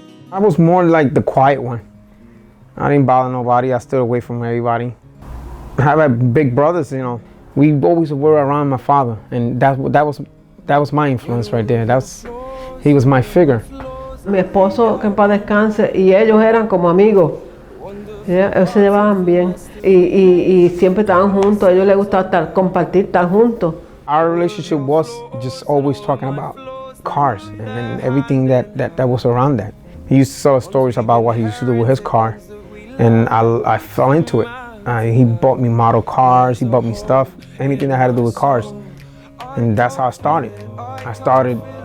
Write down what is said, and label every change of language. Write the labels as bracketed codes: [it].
[en] I was more like the quiet one. I didn't bother nobody. I stood away from everybody. I have big brothers, you know. We always were around my father, and that was my influence right there. He was my figure. [es] Mi esposo, que en paz descanse, y ellos eran como amigos. Ellos se llevaban bien y siempre estaban juntos. A ellos les gustaba compartir, estar juntos. [en] Our relationship was just always talking about cars and everything that was around that. He used to tell stories about what he used to do with his car, and I fell into it. He bought me model cars, he bought me stuff, anything that had to do with cars, and that's how I started.